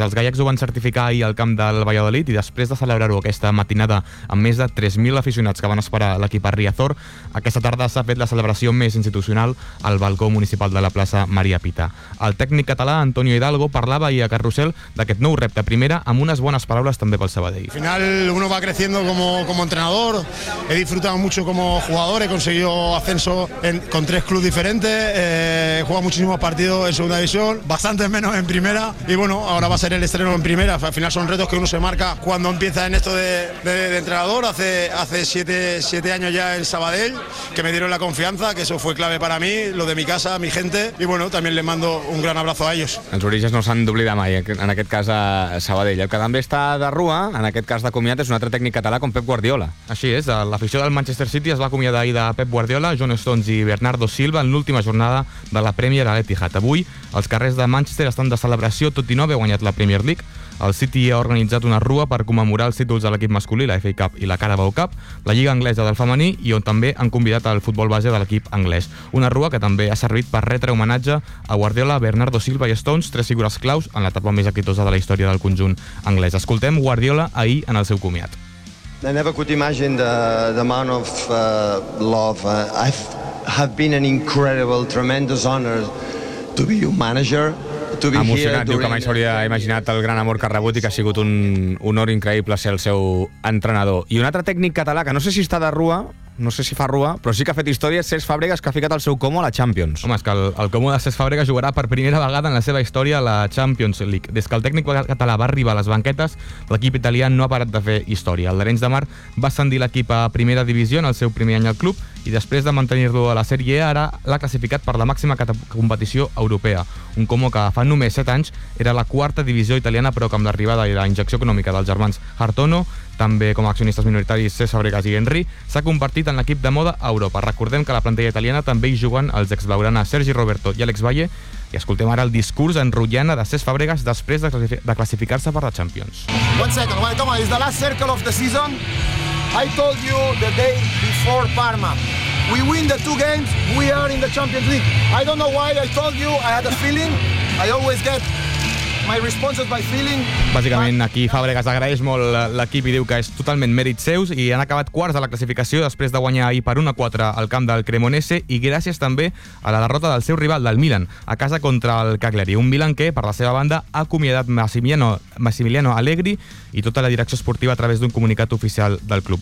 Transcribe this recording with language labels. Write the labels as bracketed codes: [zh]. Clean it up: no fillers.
[ca] Els gallecs ho van certificar ahir al camp del Valladolid i després de celebrar-ho aquesta matinada amb més de 3.000 aficionats que van esperar l'equip a Riazor, aquesta tarda s'ha fet la celebració més institucional al balcó municipal de la plaça Maria Pita. El tècnic català Antonio Hidalgo parlava ahir a Carrusel d'aquest nou repte primera amb unes bones paraules també pel Sabadell. [es] Al final uno va creciendo como entrenador, he disfrutado mucho como jugador, he conseguido ascenso con tres clubes diferentes, he jugado muchísimos partidos en segunda división, bastante menos en primera, y bueno, ahora va a ser el estreno en primera. Al final son retos que uno se marca cuando empieza en esto de entrenador. Hace siete años ya en Sabadell, que me dieron la confianza, que eso fue clave para mí, lo de mi casa, mi gente, y bueno, también les mando un gran abrazo a ellos. [ca] Els orígens no s'han d'oblidar mai, en aquest cas a Sabadell. El que també està de rua, en aquest cas de comiat, és un altre tècnic català com Pep Guardiola. Així és, l'afició del Manchester City es va acomiadar ahir de Pep Guardiola, John Stones i Bernardo Silva en l'última jornada de la Premier a l'Etihad. Avui els carrers de Manchester estan de celebració, tot i no haver guanyat la Premier League. El City ha organitzat una rua per commemorar els títols de l'equip masculí, la FA Cup i la Carabao Cup, la Lliga Anglesa del Femení, i on també han convidat el futbol base de l'equip anglès. Una rua que també ha servit per retre homenatge a Guardiola, Bernardo Silva i Stones, tres figures claus en l'etapa més exitosa de la història del conjunt anglès. Escoltem Guardiola ahir en el seu comiat. [en] I never could imagine the amount of love. I have been an incredible, tremendous honor to be your manager. [ca] Emocionat, diu que mai s'hauria imaginat el gran amor que ha rebut i que ha sigut un honor increïble ser el seu entrenador. I un altre tècnic català, que no sé si està de rua, no sé si fa rua, però sí que ha fet història, Cesc Fàbregas, que ha ficat el seu Como a la Champions. Home, és que el Como de Cesc Fàbregas jugarà per primera vegada en la seva història a la Champions League. Des que el tècnic català va arribar a les banquetes, l'equip italià no ha parat de fer història. El d'Arenys de Mar va ascendir l'equip a primera divisió en el seu primer any al club i després de mantenir-lo a la Sèrie E, ara l'ha classificat per la màxima competició europea. Un Como que fa només 7 anys era la quarta divisió italiana, però que amb l'arribada i la injecció econòmica dels germans Hartono, també com a accionistes minoritaris Cesc Fàbregas i Henry, s'ha convertit en l'equip de moda a Europa. Recordem que a la plantilla italiana també hi juguen els exblaugrana Sergi Roberto i Àlex Valle, i escoltem ara el discurs en rotllana de Cesc Fàbregas després de classificar-se per la Champions. [en] One second, wait, come on, it's the last circle of the season. I told you the day before Parma. We win the two games, we are in the Champions League. I don't know why I told you, I had a feeling, I always get... my response is by feeling. [ca] Bàsicament, aquí Fàbregas agraeix molt l'equip i diu que és totalment mèrit seus i han acabat quarts de la classificació després de guanyar ahir per 1-4 al camp del Cremonese i gràcies també a la derrota del seu rival, del Milan, a casa contra el Cagliari. Un Milan que, per la seva banda, ha acomiadat Massimiliano Allegri i tota la direcció esportiva a través d'un comunicat oficial del club.